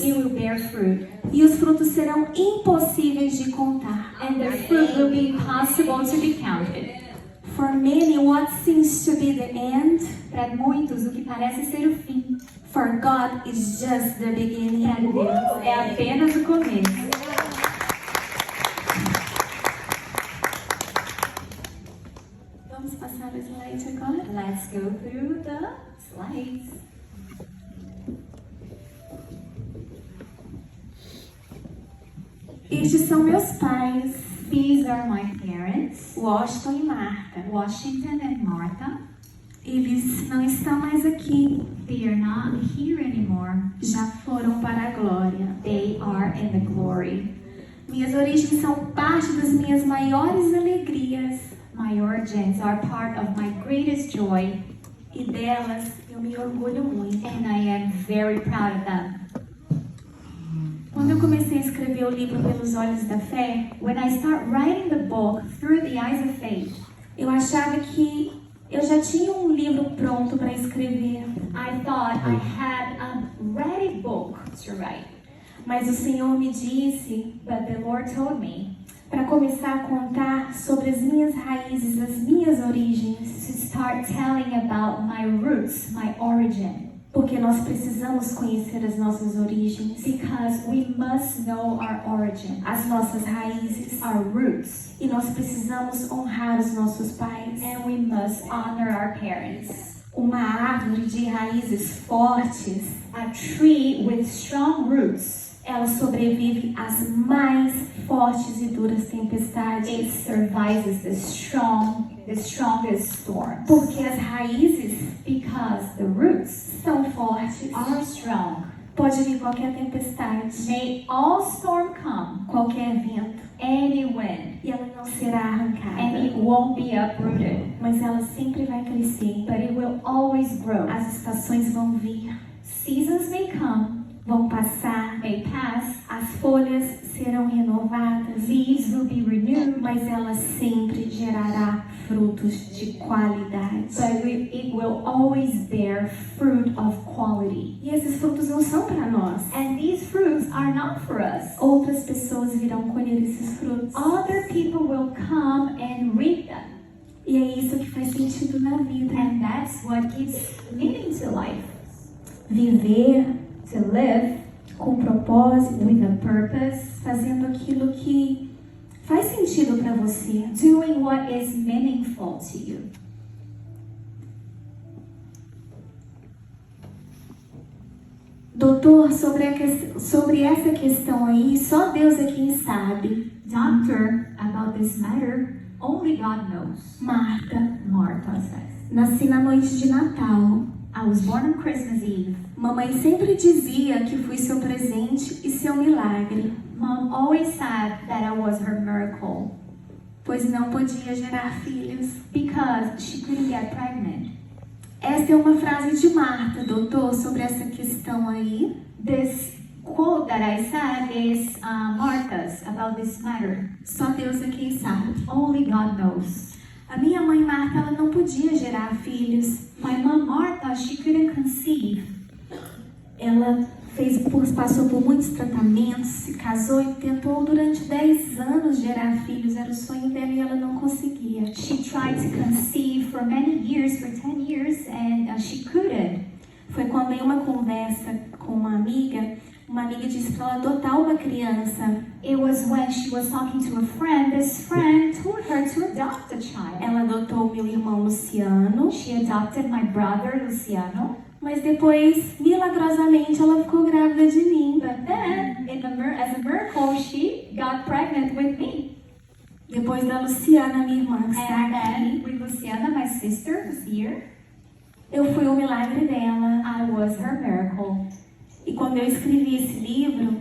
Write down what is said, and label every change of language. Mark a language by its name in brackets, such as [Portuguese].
[English] It will bear fruit. [Portuguese] e os frutos serão impossíveis de contar. [English] And the fruit will be impossible to be counted. For many, what seems to be the end, [Portuguese] Para muitos, o que parece ser o fim, [English] for God is just the beginning. [Portuguese] para Deus é apenas o começo. Vamos passar o slide agora? [English] Let's go through the slides. [Portuguese] Estes são meus pais, [English] These are my parents, [Portuguese] Washington e Marta. [English] Washington and Martha. [Portuguese] Eles não estão mais aqui, [English] They are not here anymore. [Portuguese] já foram para a glória. [English] They are in the glory. [Portuguese] Minhas origens são parte das minhas maiores alegrias [English] My origins are part of my greatest joy, [Portuguese] e delas eu me orgulho muito. [English] and I am very proud of them. [Portuguese] Quando eu comecei a escrever o livro Pelos Olhos da Fé, [English] When I start writing the book through the eyes of faith, [Portuguese] eu achava que eu já tinha um livro pronto para escrever, [English] I thought I had a ready book to write. [Portuguese] mas o Senhor me disse [English] But the Lord told me [Portuguese] para começar a contar sobre as minhas raízes, as minhas origens, [English] to start telling about my roots, my origin, [Portuguese] porque nós precisamos conhecer as nossas origens, [English] because we must know our origin, [Portuguese] as nossas raízes, [English] our roots, [Portuguese] e nós precisamos honrar os nossos pais. [English] and we must honor our parents. [Portuguese] Uma árvore de raízes fortes, [English] A tree with strong roots, [Portuguese] ela sobrevive às mais fortes e duras tempestades, [English] it survives the strongest storms, [Portuguese] porque as raízes [English] because the roots [Portuguese] são fortes. [English] are strong. [Portuguese] Pode vir qualquer tempestade, [English] May all storm come, [Portuguese] qualquer vento, [English] any wind, [Portuguese] e ela não será arrancada, [English] and it won't be uprooted, [Portuguese] mas ela sempre vai crescer. [English] but it will always grow. [Portuguese] As estações vão vir, [English] Seasons may come, [Portuguese] vão passar, [English] may pass, [Portuguese] as folhas serão renovadas, [English] leaves will be renewed, [Portuguese] mas ela sempre gerará frutos de qualidade. [English] but it will always bear fruit of quality. [Portuguese] E esses frutos não são para nós. [English] And these fruits are not for us. [Portuguese] Outras pessoas virão colher esses frutos. [English] Other people will come and reap them. [Portuguese] E é isso que faz sentido na vida. [English] And that's what gives meaning to life. [Portuguese] Viver [English] To live [Portuguese] com propósito, [English] with a purpose, [Portuguese] fazendo aquilo que faz sentido para você. [English] Doing what is meaningful to you. [Portuguese] Doutor, sobre essa questão aí, só Deus é quem sabe. [English] Doctor, about this matter, only God knows. [Portuguese] Marta, [English] Martha says. [Portuguese] nasci na noite de Natal. [English] I was born on Christmas Eve. [Portuguese] Mamãe sempre dizia que fui seu presente e seu milagre, [English] Mom always said that I was her miracle [Portuguese] pois não podia gerar filhos. [English] because she couldn't get pregnant. [Portuguese] Essa é uma frase de Marta, doutor, sobre essa questão aí. [English] This quote that I said is Martha's about this matter. [Portuguese] Só Deus é quem sabe. [English] Only God knows. [Portuguese] A minha mãe Marta, ela não podia gerar filhos. [English] My mom Martha, she couldn't conceive. [Portuguese] Ela passou por muitos tratamentos, se casou e tentou durante 10 anos gerar filhos. Era o sonho dela e ela não conseguia. [English] She tried to conceive for many years, for 10 years, and she couldn't. [Portuguese] Foi quando em uma conversa com uma amiga disse para ela adotar uma criança. [English] It was when she was talking to a friend. This friend told her to adopt a child. [Portuguese] Ela adotou meu irmão Luciano, [English] She adopted my brother Luciano. [Portuguese] mas depois, milagrosamente, ela ficou grávida de mim. [English] But then, as a miracle, she got pregnant with me. [Portuguese] Depois da Luciana, minha irmã, que está [English] And [Portuguese] aqui, [English] then, with Luciana, my sister, who's here, [Portuguese] eu fui o milagre dela. [English] I was her miracle. [Portuguese] E quando eu escrevi esse livro,